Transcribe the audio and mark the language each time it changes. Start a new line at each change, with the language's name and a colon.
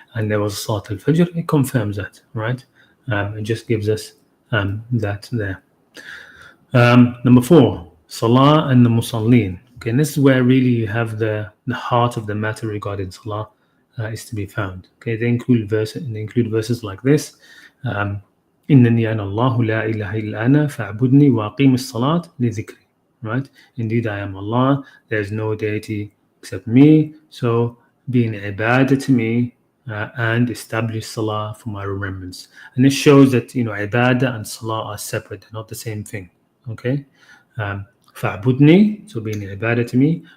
English: And there was Salat al-Fajr. It confirms that, right? It just gives us that there. Number 4, Salah and the Musallin. Okay, and this is where really you have the heart of the matter regarding Salah is to be found. Okay, they include verses like this.
Arabic: إنني أنا الله لا إله إلا أنا فاعبدني وأقيم الصلاة لذكري.
English: Right? Indeed, I am Allah. There is no deity except me. So be an ibadah to me and establish salah for my remembrance. And this shows that ibadah and salah are separate. They're not the same thing. Okay. فاعبدني, so be an ibadah to me.